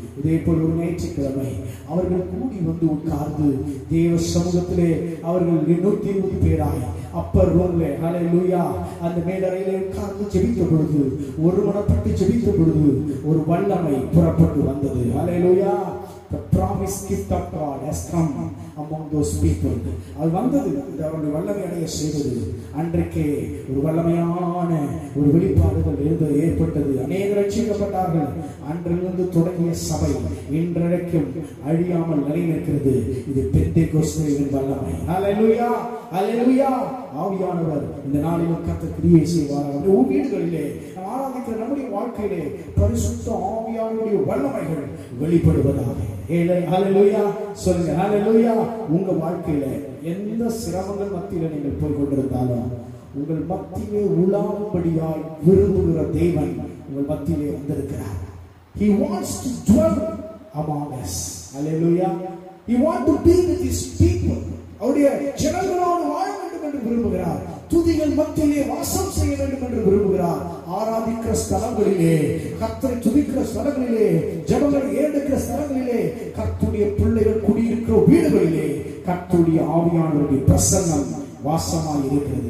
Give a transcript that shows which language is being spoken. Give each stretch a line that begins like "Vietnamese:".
Tamil: இதே போல் ஒரு ஞாயிற்றுக்கிழமை அவர்கள் கூடி வந்து உட்கார்ந்து தேவ சமூகத்திலே அவர்கள் 120 பேராய் அப்பர் ரூம்லே ஹalleluya அந்த மேலறையிலே உட்கார்ந்து ஜெபித்த பொழுது, ஒருமனப்பட்டு ஜெபித்த பொழுது ஒரு வல்லமை புறப்பட்டு வந்தது. ஹalleluya.
English: The promised gift of God has come among those people.
Tamil: அது வந்தது, அவருடைய வல்லமை அடைய செய்தது. அன்றைக்கே ஒரு வல்லமையான ஒரு வெளிப்பாடுகள் ஏற்பட்டது. அநேகர் ரட்சிக்கப்பட்டார்கள். அன்றிலிருந்து தொடங்கிய சபை இன்றைக்கும் அழியாமல் நிலைநிற்கிறது. இது பெந்தேகோஸ்தேவின் வல்லமை. ஹalleluya ஹalleluya. ஆவியானவர் இந்த நாளிலும் கர்த்தர் கிரியை செய்வார். நம்முடைய வீடுகளிலே ஆராதிக்கிற நம்முடைய வாழ்க்கையிலே பரிசுத்த ஆவியானவருடைய வல்லமைகள் வெளிப்படுவதாக. ஹalleluya சொல்லுங்க. ஹalleluya. உங்க வாழ்க்கையில எந்த சிரமங்கள் மத்தியில நீங்கள் போய் கொண்டிருந்தாலும் உங்கள் மத்தியிலே உலாவும்படியாய் விரும்புகிற தேவன் உங்கள் மத்தியிலே வந்திருக்கிறார்.
English: He wants to dwell among us. Hallelujah. He wants to be with his people.
Tamil: அவருடைய ஜனங்களோடு வாழ வேண்டும் என்று விரும்புகிறார். துதிகள் மத்தியிலே வாசம் செய்ய வேண்டும் என்று விரும்புகிறார். ஆராதிக்கிற ஸ்தலங்களிலே, கர்த்தரை துதிக்கிற ஸ்தலங்களிலே, ஜனங்கள் ஏறெடுக்கிற ஸ்தலங்களிலே, கர்த்தருடைய பிள்ளைகள் குடியிருக்கிற வீடுகளிலே கர்த்தருடைய ஆவியானவருடைய பிரசன்னம் வாசமாய் இருக்கிறது.